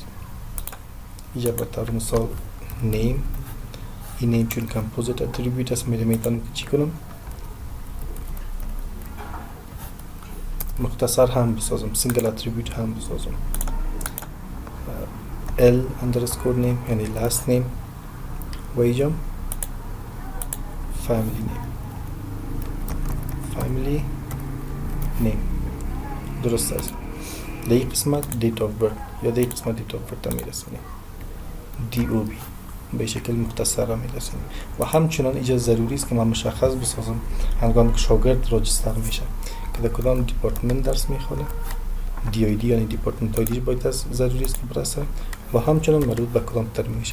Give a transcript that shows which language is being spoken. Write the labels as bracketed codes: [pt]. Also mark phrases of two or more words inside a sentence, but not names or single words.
[fa] اینجا به طور مثال نیم، این نیم چون [en] composite attribute [fa] است میتونم که چی کنم؟ مختصر هم بسازم، [en] single attribute [fa] هم بسازم. [en] L underscore name یعنی last name [fa] و اینجا [en] family name. [fa] درست است؟ در این قسمت [en] date of birth [fa] یا در این قسمت [en] date of birth [fa] هم میرسونیم. DOB به شکل مختصر هم میرسونیم. و همچنان اینجا ضروری است که من مشخص بسازم هنگامی که شاگرد راجستر میشه که در کدام دیپارتمنت درس میخونه. DID یعنی [en] department ID [fa] باید از ضروری است که برسه و همچنان مربوط به کدام ترم میشه.